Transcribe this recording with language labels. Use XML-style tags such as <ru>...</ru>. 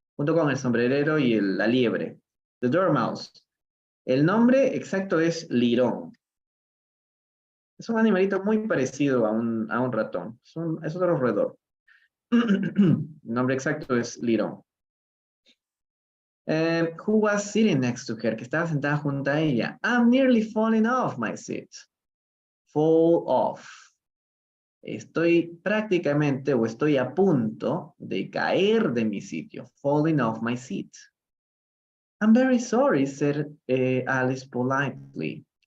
<es>Junto con el sombrerero y la liebre.</es> <en>The dormouse.</en> <es>El nombre exacto es lirón. Es un animalito muy parecido a un ratón. Es otro roedor. El nombre exacto es lirón.</es> <en>Who was sitting next to her,</en> <es>que estaba sentada junto a ella.</es> <en>I'm nearly falling off my seat. Fall off.</en> <es>Estoy prácticamente o estoy a punto de caer de mi sitio.</es> <en>Falling off my seat. I'm very sorry, said Alice politely.</en>